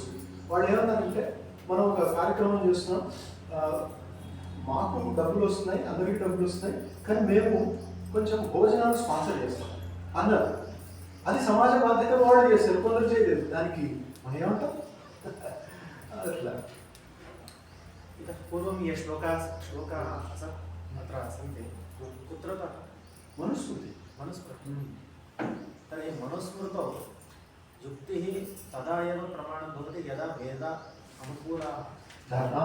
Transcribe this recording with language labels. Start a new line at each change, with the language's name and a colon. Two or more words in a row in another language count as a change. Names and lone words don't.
Telugu: వాళ్ళు ఏమన్నారంటే మనం ఒక కార్యక్రమం చేస్తున్నాం, మాకు డబ్బులు వస్తున్నాయి, అందరికీ డబ్బులు వస్తున్నాయి, కానీ మేము కొంచెం భోజనాలు స్పాన్సర్ చేస్తాం అన్నారు. అది సమాజ బాధ్యత వాళ్ళు చేశారు, కొందరు చేయలేదు. దానికి మనం ఏమంటాం? అట్లా
Sanskrit: इतः पूर्वं ये श्लोकाः अत्र सन्ति कुत्रतः? मनुस्मृति. मनुस्मृति. तर्हि मनुस्मृतौ युक्तिः तदा एव प्रमाणं भवति यदा वेद अनुकूलाः